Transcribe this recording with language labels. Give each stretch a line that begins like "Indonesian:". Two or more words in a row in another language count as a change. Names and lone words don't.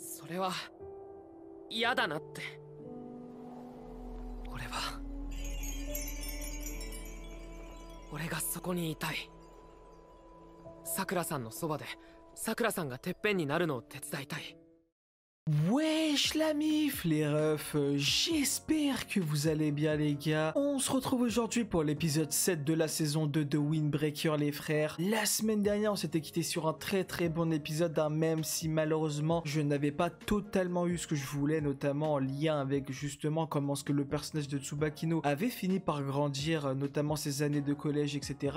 Japanese: れは嫌だなって。俺がそこにいたい。さくらさんのそばでさくらさんがてっぺんになるのを手伝いたい。
French: Wesh la mif les refs, j'espère que vous allez bien les gars. On se retrouve aujourd'hui pour l'épisode 7 de la saison 2 de Windbreaker les frères. La semaine dernière on s'était quitté sur un très bon épisode, même si malheureusement je n'avais pas totalement eu ce que je voulais, notamment en lien avec justement comment ce que le personnage de Tsubakino avait fini par grandir, notamment ses années de collège etc.